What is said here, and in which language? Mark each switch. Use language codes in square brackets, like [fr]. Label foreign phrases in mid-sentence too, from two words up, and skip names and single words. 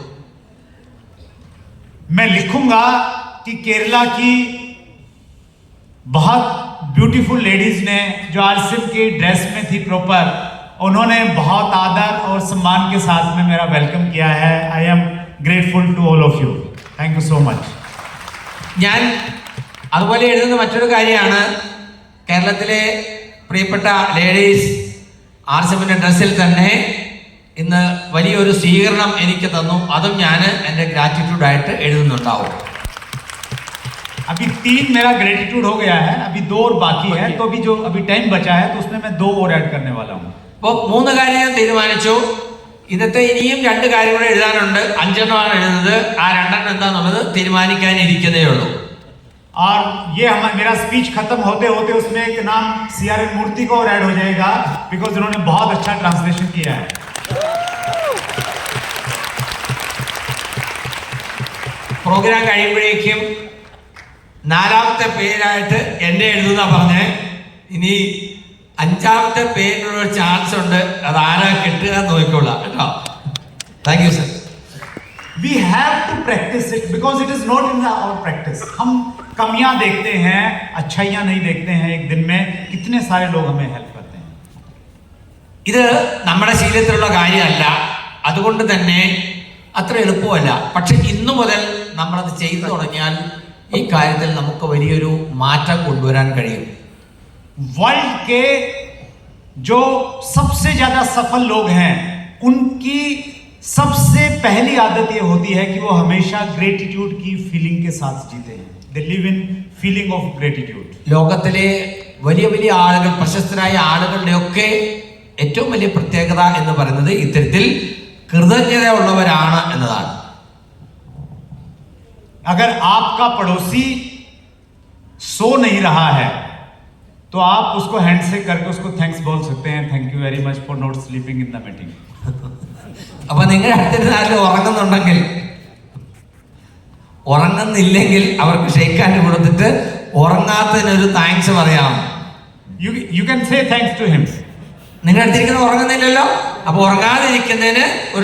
[hi] मैं लिखूंगा कि केरला की बहुत [en] beautiful ladies [hi] ने जो आरसिम की ड्रेस में थी प्रॉपर, उन्होंने बहुत आदर और सम्मान के साथ में मेरा वेलकम किया है. [en] I am grateful to all of you. Thank you so much. [ml] ഞാൻ അതുപോലെ എഴുതുന്ന മറ്റൊരു കാര്യമാണ്, കേരളത്തിലെ പ്രിയപ്പെട്ട ലേഡീസ് ആർസിബിന്റെ ഡ്രസ്സിൽ തന്നെ ഇന്ന് വലിയൊരു സ്വീകരണം എനിക്ക് തന്നു. അതും ഞാൻ എൻ്റെ ഗ്രാറ്റിറ്റ്യൂഡായിട്ട് എഴുതുന്നുണ്ടാവും. [hi] अभी 3 मेरा ग्रेटिट्यूड हो गया है, अभी 2 और बाकी है, तो अभी जो अभी टाइम बचा है तो उसमें मैं 2 और ऐड करने वाला हूँ. [ml] അപ്പോൾ 3 കാര്യം ഞാൻ തീരുമാനിച്ചു. ഇന്നത്തെ ഇനിയും 2 കാര്യം കൂടെ എഴുതാനുണ്ട്. 5 എഴുതുന്നത്. ആ 2 എന്താന്നുള്ളത് തീരുമാനിക്കാനിരിക്കുന്നേ ഉള്ളൂ. [hi] और ये मेरा स्पीच खत्म होते होते उसमें एक नाम CRN मूर्ति को और ऐड हो जाएगा, बिकॉज उन्होंने बहुत अच्छा ट्रांसलेशन किया है. [ml] പ്രോഗ്രാം കഴിയുമ്പോഴേക്കും 4ാമത്തെ പേരായിട്ട് എന്നെ എഴുതുന്ന പറഞ്ഞ് ഇനി 5ാമത്തെ പേരിനുള്ള ചാൻസ് ഉണ്ട്. അത് ആരാ കിട്ടുക നോക്കിക്കൊള്ളാം കേട്ടോ. [en] Thank you sir. We have to practice it because it is not in our practice. [hi] हम कमियां देखते हैं, अच्छाइयां नहीं देखते हैं. एक दिन में कितने सारे लोग हमें हेल्प करते हैं. [ml] ഇത് നമ്മുടെ ശീലത്തിലുള്ള കാര്യമല്ല, അതുകൊണ്ട് തന്നെ അത്ര എളുപ്പമല്ല. പക്ഷെ ഇന്നു മുതൽ നമ്മളത് ചെയ്തു തുടങ്ങിയാൽ ഈ കാര്യത്തിൽ നമുക്ക് വലിയൊരു മാറ്റം കൊണ്ടുവരാൻ കഴിയും. [hi] वर्ल्ड के जो सबसे ज्यादा सफल लोग हैं उनकी सबसे पहली आदत ये होती है कि वो हमेशा ग्रेटिट्यूड की फीलिंग के साथ जीते हैं. [en] They live in feeling of gratitude. [ml] ലോകത്തിലെ വലിയ വലിയ ആളുകൾ, പ്രശസ്തരായ ആളുകളുടെയൊക്കെ ഏറ്റവും വലിയ പ്രത്യേകത എന്ന് പറയുന്നത് ഇത്തരത്തിൽ കൃതജ്ഞത ഉള്ളവരാണ് എന്നതാണ്. [hi] अगर आपका पड़ोसी सो नहीं रहा है तो आप उसको हैंडशेक करके उसको थैंक्स बोल सकते हैं. [en] Thank you very much for not sleeping in the meeting. [ml] അപ്പൊ നിങ്ങളുടെ അടുത്തിരുന്ന് ആരും ഉറങ്ങുന്നുണ്ടെങ്കിൽ, ഉറങ്ങുന്നില്ലെങ്കിൽ അവർക്ക് [en] shake hand [ml] കൊടുത്തിട്ട് ഉറങ്ങാത്തതിനൊരു താങ്ക്സ് പറയാം. [en] You can say thanks to him. [ml] നിങ്ങളുടെ അടുത്തിരിക്കുന്ന ഉറങ്ങുന്നില്ലല്ലോ, അപ്പൊ ഉറങ്ങാതിരിക്കുന്നതിന് ഒരു